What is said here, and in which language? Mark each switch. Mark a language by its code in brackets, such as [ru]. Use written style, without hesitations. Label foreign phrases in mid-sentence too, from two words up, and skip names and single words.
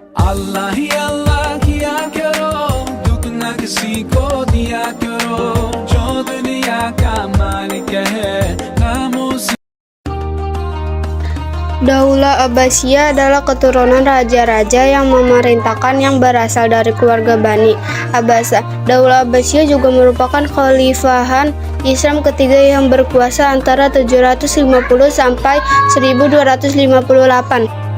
[hi] अल्लाह ही अल्लाह किया करो, दुख न किसी को दिया करो, जो दुनिया का मालिक है नामों से। [id] Daulah Abbasiyah adalah keturunan raja-raja yang memerintahkan yang berasal dari keluarga Bani Abbasah. Daulah Abbasiyah juga merupakan khalifahan Islam ketiga yang berkuasa antara 750 sampai 1258.